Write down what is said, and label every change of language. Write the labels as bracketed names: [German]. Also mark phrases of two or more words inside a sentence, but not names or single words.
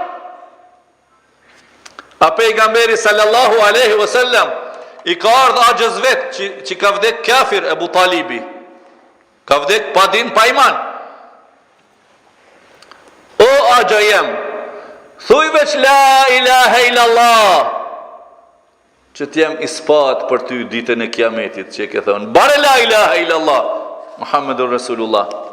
[Albanian] A pejgamberi [Arabic] صلى الله عليه وسلم [Albanian] I ka ardhur agjëz vet që ka vdek kafir Abu Talibi. Ka vdek pa din pa iman. O agja jem, thuj veç [Arabic] لا إله إلا الله, [Albanian] që t'jem ispat për ty ditën e kiametit, që ke thonë, [Arabic] bare لا إله إلا الله، محمد رسول الله.